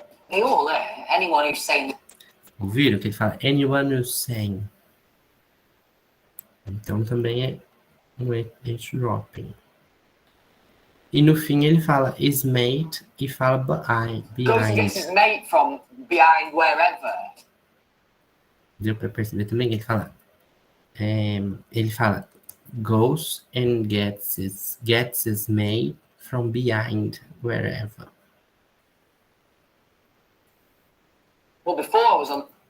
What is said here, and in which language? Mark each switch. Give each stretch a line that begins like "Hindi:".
English: They all learn. Anyone who's saying...
Portuguese: Ouviram que ele fala
English: anyone who's saying.
Portuguese: Então também é um H dropping. E no fim ele fala
English: is made
Portuguese: e fala
English: Goes and behind. gets his mate from behind wherever.
Portuguese: Deu para perceber também que ele fala
English: goes and gets his mate from behind wherever. Well, before I was on...